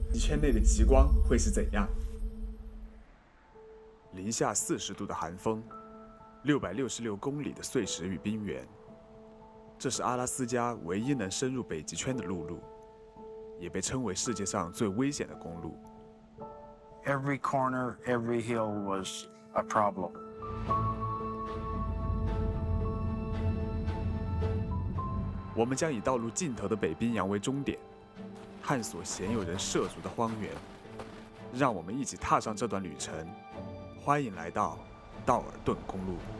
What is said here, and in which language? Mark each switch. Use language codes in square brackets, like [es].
[zh] 极圈内的极光会是怎样？零下40度的寒风，666公里的碎石与冰原，这是阿拉斯加唯一能深入北极圈的陆路，也被称为世界上最危险的公路。 [en] Every corner, every hill was a problem. [zh] 我们将以道路尽头的北冰洋为终点，探索鲜有人涉足的荒原。让我们一起踏上这段旅程。欢迎来到道尔顿公路。